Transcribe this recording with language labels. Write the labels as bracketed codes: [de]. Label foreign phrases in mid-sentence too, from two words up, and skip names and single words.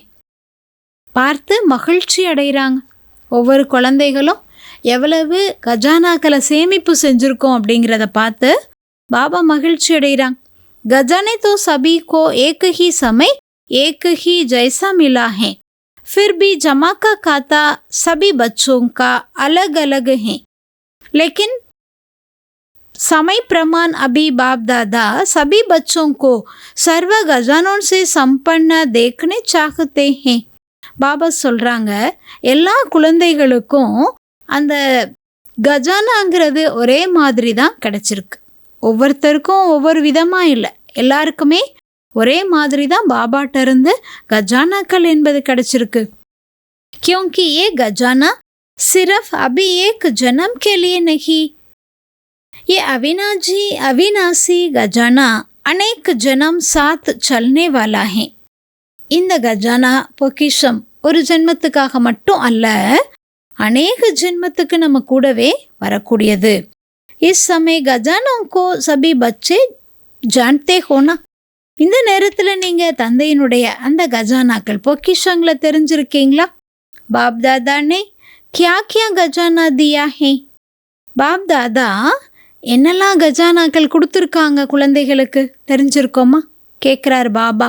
[ta] பார்த்து மகிழ்ச்சி அடைகிறாங்க. ஒவ்வொரு குழந்தைகளும் எவ்வளவு கஜானாக்களை சேமிப்பு செஞ்சுருக்கோம் அப்படிங்கிறத பார்த்து பாபா மகிழ்ச்சி அடைகிறாங்க. [hi] खज़ाने तो सभी को एक ही समय एक ही जैसा मिला है, फिर भी जमा का खाता सभी बच्चों का अलग अलग है, लेकिन समय प्रमाण अभी बाप दादा सभी बच्चों को सर्व गजानों से संपन्न देखने चाहते हैं. [ta] பாபா சொல்கிறாங்க, எல்லா குழந்தைகளுக்கும் அந்த கஜானாங்கிறது ஒரே மாதிரி தான் கிடச்சிருக்கு. ஒவ்வொருத்தருக்கும் ஒவ்வொரு விதமாக இல்லை, எல்லாருக்குமே ஒரே மாதிரி தான் பாபாட்ட இருந்து கஜானாக்கள் என்பது கிடைச்சிருக்கு. [hi] क्योंकि ये गजाना सिर्फ अभी एक जन्म के लिए नहीं, ये अविनाशी गजाना अनेक जन्म साथ चलने वाला है. [ta] இந்த கஜானா பொக்கிஷம் ஒரு ஜென்மத்துக்காக மட்டும் அல்ல, அநேக ஜென்மத்துக்கு நம்ம கூடவே வரக்கூடியது. [hi] इस समय गजानों को सभी बच्चे जानते हो ना. [ta] இந்த நேரத்தில் நீங்கள் தந்தையினுடைய அந்த கஜானாக்கள் பொக்கிஷங்களை தெரிஞ்சிருக்கீங்களா? [hi] बाप दादा ने क्या क्या खज़ाना दिया है. [ta] பாப் தாதா என்னெல்லாம் கஜானாக்கள் கொடுத்துருக்காங்க குழந்தைகளுக்கு தெரிஞ்சிருக்கோமா கேட்குறாரு பாபா.